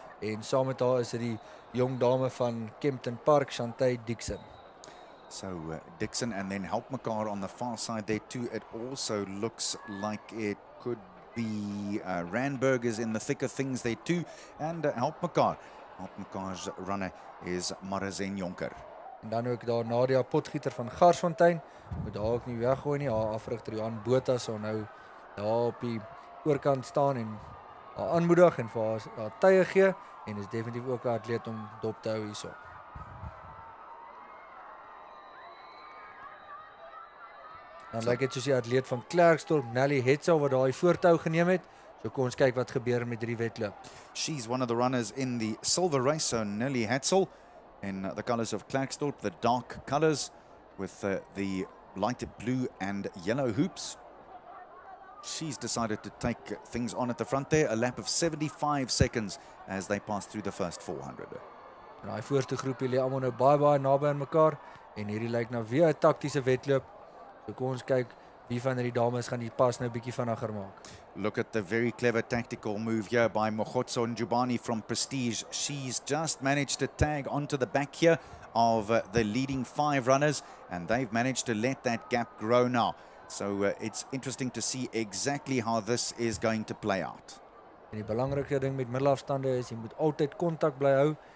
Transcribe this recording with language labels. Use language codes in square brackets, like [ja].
[af] En saam met haar is dit die jong dame van Kempton Park, Chantay Dixon. [en] So Dixon and then Help mekaar on the far side there too. It also looks like it could be Randburg is in the thick of things there too. And Help mekaar's runner is Marazen Jonker. [af] En dan ook daar Nadia Potgieter van Garsfontein. Moet daar ook nie weggooi nie. Haar afrigter Johan Botha sal nou daar op die oorkant staan en haar aanmoedig en vir haar tye gee. En is definitief ook 'n atleet om dop te hou hierso. Dan lyk dit soos die atleet van Klerksdorp, Nelly Hetzel, wat daai voortou geneem het. So kom ons kyk wat gebeur met hierdie wedloop. [en] She's one of the runners in the silver race, so Nelly Hetzel in the colours of Klerksdorp, the dark colours with the light blue and yellow hoops. She's decided to take things on at the front there. A lap of 75 seconds as they pass through the first 400. En daai voorste groepie lê almal nou baie naby aan mekaar en hierdie lyk nou weer 'n taktiese wedloop. So kom ons kyk wie van hierdie dames gaan die pas nou bietjie vinniger maak. Look at the very clever tactical move here by Mogotso Njubani from Prestige. She's just managed to tag onto the back here of the leading 5 runners, and they've managed to let that gap grow now. So it's interesting to see exactly how this is going to play out. [af] En die belangrike ding met middelafstande is jy moet altyd kontak bly hou.